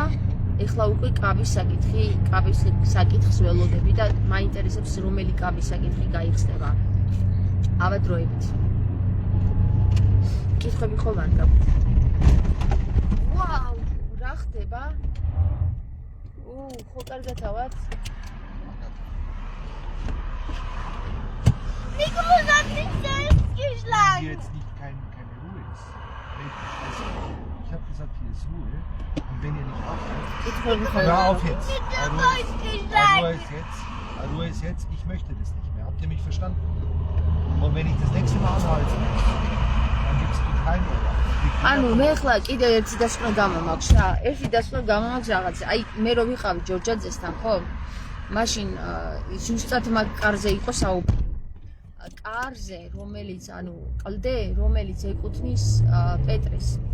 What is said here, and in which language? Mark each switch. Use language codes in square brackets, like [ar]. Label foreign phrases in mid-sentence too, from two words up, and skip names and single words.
[ka] ეხლა უკვე კაბის საკითხი, კაბის საკითხს ველოდები და მაინტერესებს რომელი კაბის საკითხი გაიხსნება. ავადროებით. კითხვები ხომ არ გაქვთ? ვაუ, რა ხდება? ხო კარგად ავარ. [de] Nico hat nicht selbst geschlagen. Hier jetzt nicht keine Ruhe ist. Ich habe gesagt, hier ist Ruhe. Und wenn ihr nicht aufhört, hör auf jetzt. Ruhe ist jetzt. Ich möchte das nicht mehr. Habt ihr mich verstanden? Und wenn ich das nächste Mal anhalte, dann gibst du kein Ohr. [ka] ანუ მე ხლა კიდევ ერთი დასკვნა გამომაქვს რა. ერთი დასკვნა გამომაქვს რაღაცა. აი მე რო ვიყავი ჯორჯაძესთან, ხო? მაშინ ზუსტად მაგ კარზე იყო საუბარი. კარზე, რომელიც ანუ კლდე, რომელიც ეკუთვნის პეტრეს.